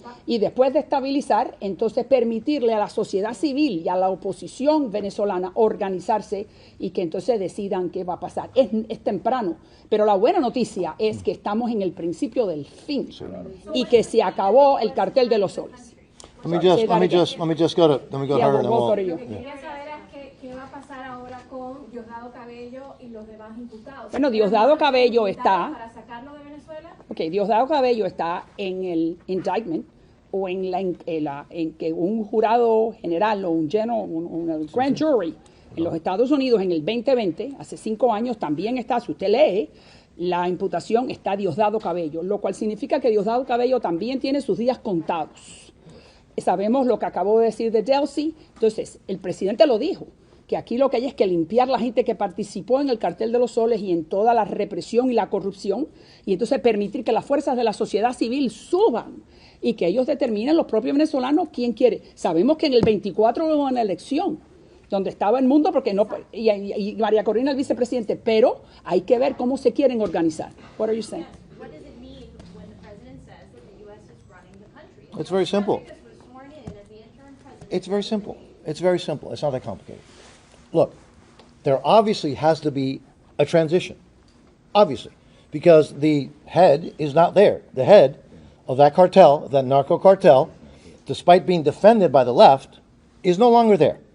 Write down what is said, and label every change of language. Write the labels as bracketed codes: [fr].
[es] Y después de estabilizar, entonces permitirle a la sociedad civil y a la oposición venezolana organizarse y que entonces decidan qué va a pasar. Es temprano, pero la buena noticia es que estamos en el principio del fin y que se acabó el cartel de los soles. [en] Let me just go to her and then Go to we'll- you. [es] Lo que quería saber es qué va a pasar ahora con Diosdado Cabello y los demás imputados. Bueno, Diosdado Cabello está... ¿Para sacarlo de Venezuela? Ok, Diosdado Cabello está en el indictment o en que un jurado general o un grand jury en los Estados Unidos en el 2020, hace 5 años, también está, si usted lee, la imputación está Diosdado Cabello, lo cual significa que Diosdado Cabello también tiene sus días contados. Sabemos lo que acabo de decir de Delcy, entonces el presidente lo dijo, que aquí lo que hay es que limpiar la gente que participó en el cartel de los soles y en toda la represión y la corrupción, y entonces permitir que las fuerzas de la sociedad civil suban y que ellos determinen, los propios venezolanos, quién quiere. Sabemos que en el 24 hubo una elección donde estaba el mundo porque no y María Corina el vicepresidente, pero hay que ver cómo se quieren organizar. [en] What are you saying? What does it mean when the president says that the U.S. is running the country? It's very simple. Rodriguez was sworn in as the interim president. It's very simple. It's very simple. It's not that complicated. Look, there obviously has to be a transition. Obviously. Because the head is not there. The head of that cartel, of that narco cartel, despite being defended by the left, is no longer there.